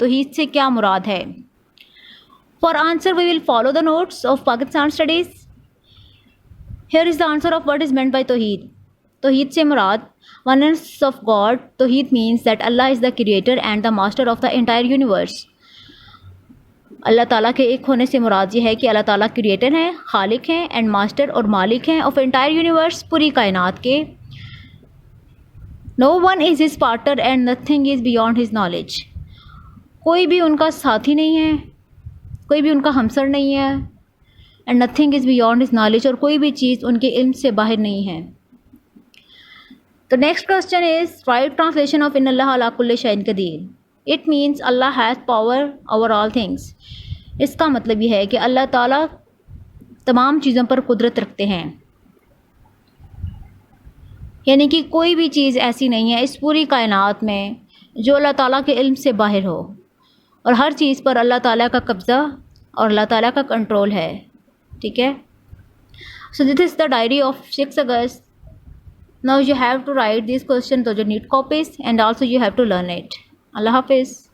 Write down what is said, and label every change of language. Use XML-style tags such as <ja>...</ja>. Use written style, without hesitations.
<en>Tawheed</en> <ur>سے کیا مراد ہے؟</ur> <en>For answer we will follow the notes of Pakistan Studies. Here is the answer of what is meant by Tawheed. Tawheed</en> <ur>سے مراد</ur> <en>oneness of God. Tawheed means that Allah is the creator and the master of the entire universe.</en> <ur>اللہ تعالیٰ کے ایک ہونے سے مراد یہ ہے کہ اللہ تعالیٰ کریٹر ہیں, خالق ہیں, اینڈ ماسٹر اور مالک ہیں آف انٹائر یونیورس, پوری کائنات کے.</ur> <en>No one is his partner and nothing is beyond his knowledge.</en> <ur>کوئی بھی ان کا ساتھی نہیں ہے, کوئی بھی ان کا ہمسر نہیں ہے,</ur> <en>and nothing is beyond his knowledge,</en> <ur>اور کوئی بھی چیز ان کے علم سے باہر نہیں ہے.</ur> <en>The next question is right translation of</en> <ar>ان اللہ علی کل شیء قدیر.</ar> <en>It means Allah has power over all things.</en> <ur>اس کا مطلب یہ ہے کہ اللہ تعالیٰ تمام چیزوں پر قدرت رکھتے ہیں, یعنی کہ کوئی بھی چیز ایسی نہیں ہے اس پوری کائنات میں جو اللہ تعالیٰ کے علم سے باہر ہو, اور ہر چیز پر اللہ تعالیٰ کا قبضہ اور اللہ تعالیٰ کا کنٹرول ہے. ٹھیک ہے.</ur> <en>So this is the diary of 6 August. Now you have to write these questions, those you need copies, and also you have to learn it.</en> <ur>اللہ حافظ.</ur>